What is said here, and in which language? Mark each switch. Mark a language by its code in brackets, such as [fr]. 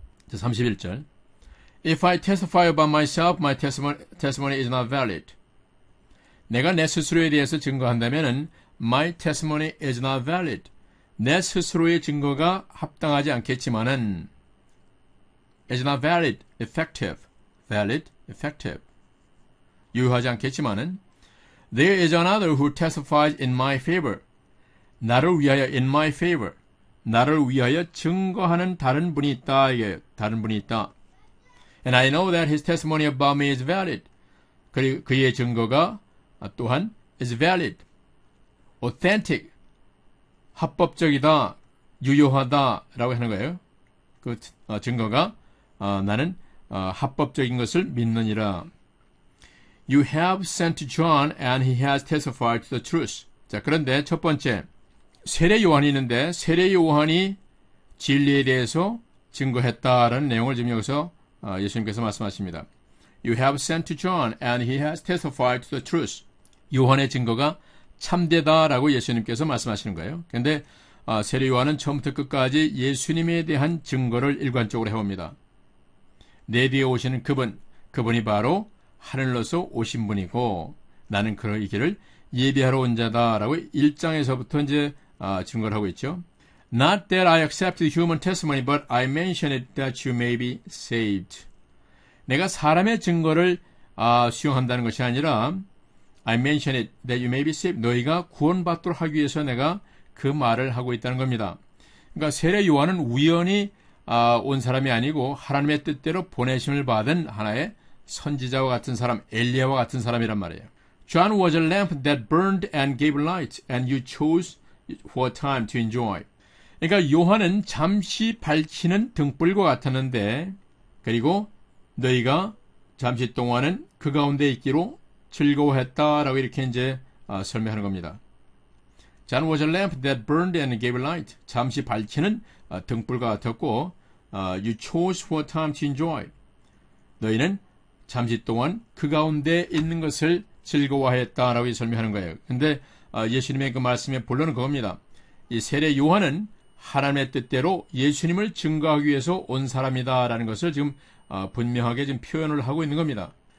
[en] 31절. If I testify about myself, my testimony is not valid. [ko] 내가 내 스스로에 대해서 증거한다면은 [en] my testimony is not valid. [ko] 내 스스로의 증거가 합당하지 않겠지만은 [en] is not valid, effective. valid, effective. [ko] 유효하지 않겠지만은 [en] there is another who testifies in my favor. [ko] 나를 위하여 [en] in my favor. [ko] 나를 위하여 증거하는 다른 분이 있다. 이게 다른 분이 있다. [en] And I know that his testimony about me is valid. [ko] 그리고 그의 증거가 또한 [en] is valid, authentic, [ko] 합법적이다, 유효하다라고 하는 거예요. 그 증거가 나는 합법적인 것을 믿느니라. [en] You have sent John and he has testified to the truth. [ko] 자, 그런데 첫 번째 세례 요한이 있는데 세례 요한이 진리에 대해서 증거했다라는 내용을 지금 여기서 예수님께서 말씀하십니다. [en] You have sent John and he has testified to the truth. [ko] 요한의 증거가 참되다라고 예수님께서 말씀하시는 거예요. 그런데 세례 요한은 처음부터 끝까지 예수님에 대한 증거를 일관적으로 해옵니다. 내 뒤에 오시는 그분이 바로 하늘로서 오신 분이고 나는 이 길을 예비하러 온 자다라고 1장에서부터 이제 증거를 하고 있죠. [en] Not that I accept human testimony, but I mention it that you may be saved. [ko] 내가 사람의 증거를 수용한다는 것이 아니라 [en] I mention it that you may be saved. [ko] 너희가 구원받도록 하기 위해서 내가 그 말을 하고 있다는 겁니다. 그러니까 세례 요한은 우연히 온 사람이 아니고 하나님의 뜻대로 보내심을 받은 하나의 선지자와 같은 사람, 엘리야와 같은 사람이란 말이에요. [en] John was a lamp that burned and gave light, and you chose for a time to enjoy. [ko] 그러니까 요한은 잠시 밝히는 등불과 같았는데 그리고 너희가 잠시 동안은 그 가운데 있기로 즐거워했다라고 이렇게 이제 설명하는 겁니다. [en] John was a lamp that burned and gave light. [ko] 잠시 밝히는 등불과 같았고 [en] you chose for a time to enjoy. [ko] 너희는 잠시 동안 그 가운데 있는 것을 즐거워했다라고 설명하는 거예요. 근데 예수님의 그 말씀의 본론은 그겁니다. 이 세례 요한은 하나님의 뜻대로 예수님을 증거하기 위해서 온 사람이다라는 것을 지금 분명하게 지금 표현을 하고 있는 겁니다.